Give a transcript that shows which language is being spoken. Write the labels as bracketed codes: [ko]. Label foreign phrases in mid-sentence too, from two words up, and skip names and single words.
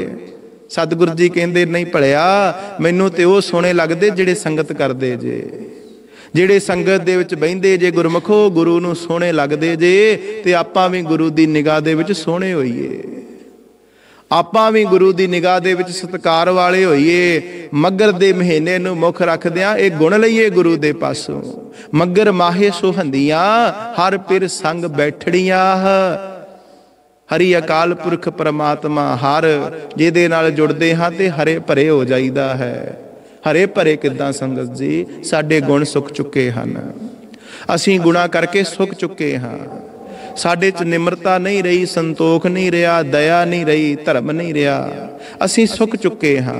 [pa] ਸਤਿਗੁਰੂ ਜੀ ਕਹਿੰਦੇ ਨਹੀਂ ਭਲਿਆ, ਮੈਨੂੰ ਤੇ ਵੋ ਸੋਹਣੇ ਲੱਗਦੇ ਜਿਹੜੇ ਸੰਗਤ ਕਰਦੇ ਜੇ, ਜਿਹੜੇ ਸੰਗਤ ਦੇ ਵਿਚ ਬਹਿੰਦੇ ਜੇ। ਗੁਰਮੁਖੋ ਗੁਰੂ ਨੂੰ ਸੋਹਣੇ ਲੱਗਦੇ ਜੇ ਤੇ ਆਪਾਂ ਭੀ ਗੁਰੂ ਦੀ ਨਿਗਾਹ ਦੇ ਵਿਚ ਸੋਹਣੇ ਹੋਈਏ, ਆਪਾਂ ਭੀ ਗੁਰੂ ਦੀ ਨਿਗਾਹ ਦੇ ਵਿਚ ਸਤਿਕਾਰ ਵਾਲੇ ਹੋਈਏ। ਮਗਰ ਦੇ ਮਹੀਨੇ ਨੂੰ ਮੁੱਖ ਰੱਖਦਿਆਂ ਯੇ ਗੁਣ ਲਈਏ ਗੁਰੂ ਦੇ ਪਾਸੋਂ। ਮਗਰ ਮਾਹੇ ਸੁਹੰਦੀਆਂ ਹਰ ਪਿਰ ਸੰਗ ਬੈਠੜੀਆਂ, ਹਰਿ ਅਕਾਲ ਪੁਰਖ ਪਰਮਾਤਮਾ ਹਰ ਜਿਹਦੇ ਨਾਲ ਜੁੜਦੇ ਹਾਂ ਤੇ ਹਰੇ ਭਰੇ ਹੋ ਜਾਈਦਾ ਹੈ। ਹਰੇ ਭਰੇ ਕਿੱਦਾਂ ਸੰਗਤ ਜੀ, ਸਾਡੇ ਗੁਣ ਸੁਖ ਚੁੱਕੇ ਹਨ, ਅਸੀਂ ਗੁਣਾ ਕਰਕੇ ਸੁਖ ਚੁੱਕੇ ਹਾਂ। ਸਾਡੇ 'ਚ ਨਿਮਰਤਾ ਨਹੀਂ ਰਹੀ, ਸੰਤੋਖ ਨਹੀਂ ਰਿਹਾ, ਦਇਆ ਨਹੀਂ ਰਹੀ, ਧਰਮ ਨਹੀਂ ਰਿਹਾ, ਅਸੀਂ ਸੁਖ ਚੁੱਕੇ ਹਾਂ।